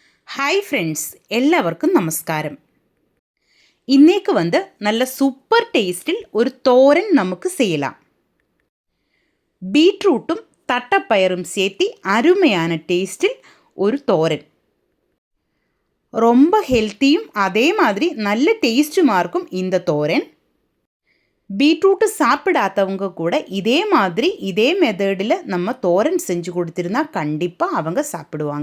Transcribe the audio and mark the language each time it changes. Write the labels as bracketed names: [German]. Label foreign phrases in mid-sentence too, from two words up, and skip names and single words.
[English] Hi friends, [Malayalam] എല്ലാവർക്കും നമസ്കാരം. ഇന്നേക്ക് നല്ല സൂപ്പർ ടേസ്റ്റിൽ ഒരു തോരൻ നമുക്ക് செய்யலாம். [Tamil] பீட்ரூட்டும் தட்டப்பயரும் சேர்த்து அருமையான டேஸ்டில் ஒரு தோரன். ரொம்ப ஹெல்த்தியும் அதே மாதிரி நல்ல டேஸ்ட்டுமா இருக்கும் இந்த தோரன். பீட்ரூட்டு சாப்பிடாதவங்க கூட இதே மாதிரி இதே மெத்தடில் நம்ம தோரன் செஞ்சு கொடுத்துருந்தா கண்டிப்பாக அவங்க சாப்பிடுவாங்க.